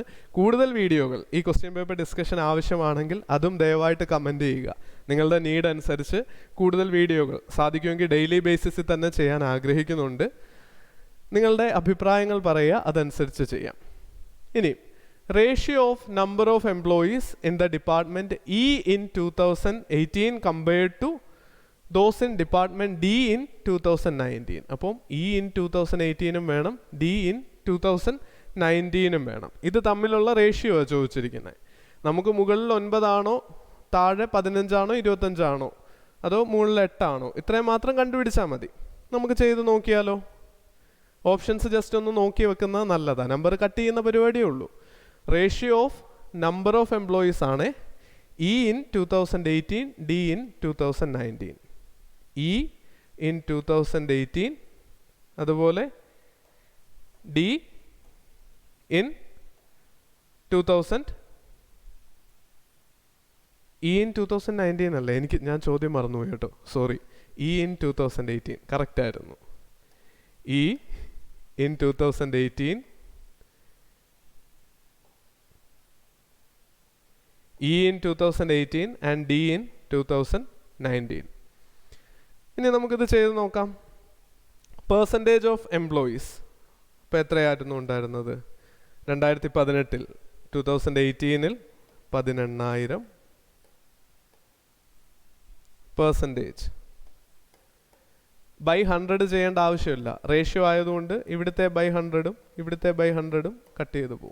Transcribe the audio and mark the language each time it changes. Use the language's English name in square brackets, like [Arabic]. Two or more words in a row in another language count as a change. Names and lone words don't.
[Malayalam] കൂടുതൽ വീഡിയോകൾ, ഈ [English] question paper discussion [Malayalam] ആവശ്യമാണെങ്കിൽ അതും ദയവായിട്ട് കമൻറ്റ് ചെയ്യുക. നിങ്ങളുടെ നീഡ് അനുസരിച്ച് കൂടുതൽ വീഡിയോകൾ സാധിക്കുമെങ്കിൽ [English] daily basis-il [Malayalam] തന്നെ ചെയ്യാൻ ആഗ്രഹിക്കുന്നുണ്ട്. നിങ്ങളുടെ അഭിപ്രായങ്ങൾ പറയുക, അതനുസരിച്ച് ചെയ്യാം. [English] ഇനി ratio of number of employees in the department E in 2018 compared to those in department D in 2019. [Malayalam] അപ്പം [English] E in 2018 [Malayalam] വേണം, [English] D in 2019 [Malayalam] വേണം. ഇത് തമ്മിലുള്ള റേഷ്യോ ആണ് ചോദിച്ചിരിക്കുന്നത്. നമുക്ക് മുകളിൽ 9 ആണോ, താഴെ 15 ആണോ 25 ആണോ, അതോ മുകളിൽ 8 ആണോ? ഇത്രയും മാത്രം കണ്ടുപിടിച്ചാൽ മതി. നമുക്ക് ചെയ്ത് നോക്കിയാലോ? [English] options just [Malayalam] ഒന്ന് നോക്കി വെക്കുന്നത് നല്ലതാണ്. നമ്പർ കട്ട് ചെയ്യുന്ന പരിപാടിയേ ഉള്ളൂ. [English] ratio of number of employees ആണ് E in 2018, D in 2019. E in 2018, അതുപോലെ D in 2000. E in 2019 അല്ലേ? [Malayalam] ഞാൻ ചോദ്യം മറന്നുപോയി കേട്ടോ, സോറി. [English] E in 2018 കറക്റ്റ് ആയിരുന്നു. E in 2018, E in 2018 and D in 2019. [Malayalam] ഇനി നമുക്കിത് ചെയ്ത് നോക്കാം. [English] percentage of employees [Malayalam] ഇപ്പോൾ എത്രയായിരുന്നു ഉണ്ടായിരുന്നത്? 2018 2018 18,000 [English] percentage by 100 [Malayalam] ചെയ്യേണ്ട ആവശ്യമില്ല, റേഷ്യോ ആയതുകൊണ്ട് ഇവിടുത്തെ ബൈ 100ഉം ഇവിടുത്തെ ബൈ 100ഉം കട്ട് ചെയ്ത് പോകും.